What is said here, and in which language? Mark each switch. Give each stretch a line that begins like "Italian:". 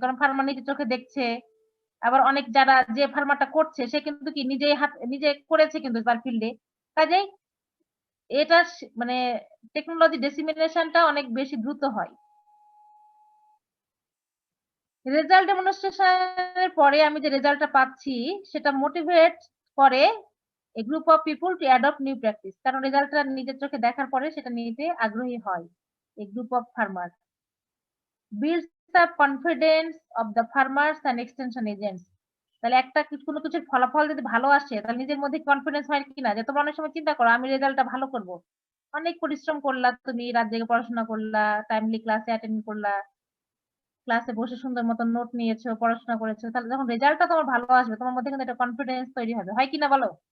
Bangla: কারণ ফার্মার নিজের চোখে দেখছে, আবার অনেক যারা যে ফার্মারটা করছে সে কিন্তু কি নিজে করেছে কিন্তু তার ফিল্ডে, কাজেই এটা মানে টেকনোলজি ডেসিমিনেশনটা অনেক বেশি দ্রুত হয়। রেজাল্ট ডেমনস্ট্রেশনের পরে আমি যে রেজাল্টটা পাচ্ছি সেটা মোটিভেট করে
English: a group of people to adopt new practice,
Bangla: কারণ রেজাল্টটা নিজের চোখে দেখার পরে সেটা নিতে আগ্রহী হয়।
English: A group of farmer builds the confidence of the farmers and extension agents।
Bangla: তাহলে একটা কোনো কিছুর ফলাফল যদি ভালো আসে তাহলে নিজের মধ্যে কনফিডেন্স হয় কিনা, যে তোমরা অনেক সময় চিন্তা করো আমি রেজাল্টটা ভালো করব, অনেক পরিশ্রম করলা, তুমি রাত জেগে পড়াশোনা করলা, টাইমলি ক্লাসে অ্যাটেন্ড করলা, ক্লাসে বসে সুন্দর মতো নোট নিয়েছো, পড়াশোনা করেছো, তাহলে যখন রেজাল্টটা তোমার ভালো আসবে তোমার মধ্যে কিন্তু একটা কনফিডেন্স তৈরি হবে, হয় কিনা বলো?